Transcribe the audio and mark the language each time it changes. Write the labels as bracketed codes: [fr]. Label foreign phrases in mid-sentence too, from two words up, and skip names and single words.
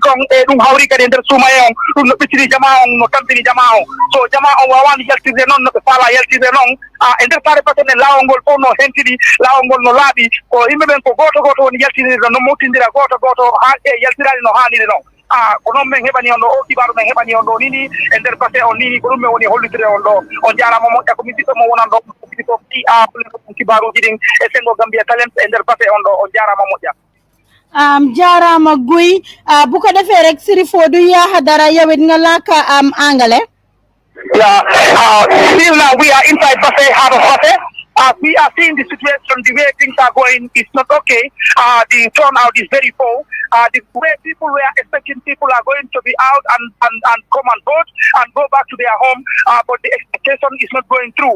[ff] kon e ɗum hawri kadi e nder suumaye on ɗum no ɓicciri jama on no tampini jama on so jama on wawani yaltirde noon no ɓe faala yaltirde noon e nder saare Basse nden lawol ngol fof no hentiɗi lawol ngol no laaɓi ko yimɓe ɓen ko goto woni yaltinirde no moftindira goto ha e yaltirani no hanniri noon ko noon min heɓani on ɗo o kibaru min heɓani on ɗo nini e nder Basse on nini ko ɗum min woni hollitire on ɗo on jarama moƴƴa ko misidɗo mo wonan ɗo ko kibaruji ɗin e sengo Gambia Talents e nder Basse on ɗo on jarama moƴƴa [wo] jarama Guy bu ko defee rek Sirifo du yaaxa dara yawit nga laaka angale [en] still now we are inside Basse, heart of Basse. We are seeing the situation, the way things are going is not okay. The turnout is very poor. The way people were expecting people are going to be out and come and vote and go back to their home, but the expectation is not going through.